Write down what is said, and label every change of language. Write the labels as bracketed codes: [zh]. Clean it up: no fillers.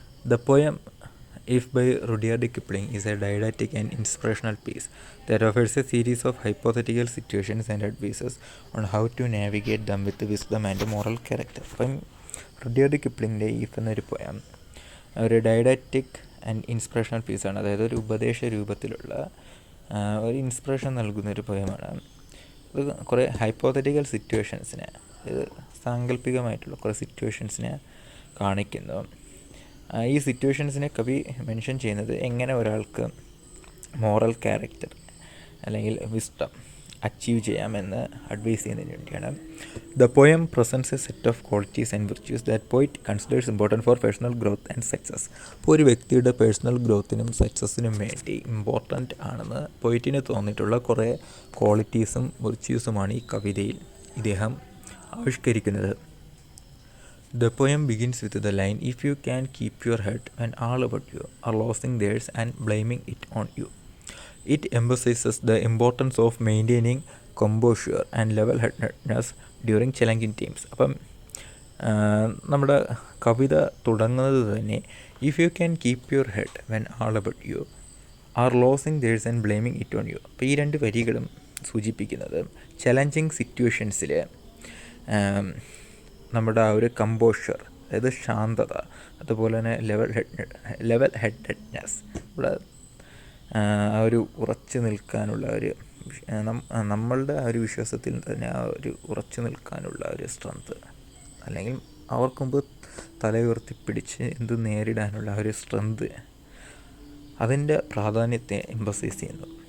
[en] The poem if by Rudyard Kipling is a didactic and inspirational piece that offers a series of hypothetical situations and advices on how to navigate them with wisdom and moral character. [ml] അപ്പം Rudyard കിപ്ലിങ്ങിൻ്റെ if എന്നൊരു poem ഒരു didactic and inspirational പീസാണ്. അതായത് ഒരു ഉപദേശ രൂപത്തിലുള്ള ഒരു inspiration നൽകുന്നൊരു പോയമാണ്. ഇത് കുറേ ഹൈപ്പോത്തറ്റിക്കൽ സിറ്റുവേഷൻസിനെ, അതായത് സാങ്കല്പികമായിട്ടുള്ള കുറേ സിറ്റുവേഷൻസിനെ കാണിക്കുന്നു. ഈ സിറ്റുവേഷൻസിനെ കവി മെൻഷൻ ചെയ്യുന്നത് എങ്ങനെ ഒരാൾക്ക് മോറൽ ക്യാരക്ടർ അല്ലെങ്കിൽ വിസ്ഡം അച്ചീവ് ചെയ്യാമെന്ന് അഡ്വൈസ് ചെയ്യുന്നതിന് വേണ്ടിയാണ്. [en] The poem presents a set of qualities and virtues that poet considers important for personal growth and success. [ml] അപ്പോൾ ഒരു വ്യക്തിയുടെ പേഴ്സണൽ ഗ്രോത്തിനും സക്സസ്സിനും വേണ്ടി ഇമ്പോർട്ടൻ്റ് ആണെന്ന് പോയിറ്റിന് തോന്നിയിട്ടുള്ള കുറേ ക്വാളിറ്റീസും വിർച്യൂസുമാണ് ഈ കവിതയിൽ ഇദ്ദേഹം ആവിഷ്കരിക്കുന്നത്. [en] The poem begins with the line, "If you can keep your head when all about you are losing theirs and blaming it on you." It emphasizes the importance of maintaining composure and level-headedness during challenging times. [ml] അപ്പം നമ്മുടെ കവിത തുടങ്ങുന്നത് തന്നെ [en] If you can keep your head when all about you are losing theirs and blaming it on you. [ml] അപ്പോൾ ഈ രണ്ട് വരികളും സൂചിപ്പിക്കുന്നത് challenging സിറ്റുവേഷൻസിൽ നമ്മുടെ ആ ഒരു കമ്പോഷർ, അതായത് ശാന്തത, അതുപോലെ തന്നെ ലെവൽ ഹെഡഡ്നെസ്, ഇവിടെ ആ ഒരു ഉറച്ചു നിൽക്കാനുള്ള ഒരു നമ്മളുടെ ആ ഒരു വിശ്വാസത്തിൽ തന്നെ ആ ഒരു ഉറച്ചു നിൽക്കാനുള്ള ഒരു സ്ട്രെങ്ത്, അല്ലെങ്കിൽ അവർക്ക് മുമ്പ് തലയുയർത്തി പിടിച്ച് എന്ത് നേരിടാനുള്ള ഒരു സ്ട്രെങ്ത്, അതിൻ്റെ പ്രാധാന്യത്തെ എംഫസൈസ് ചെയ്യുന്നു.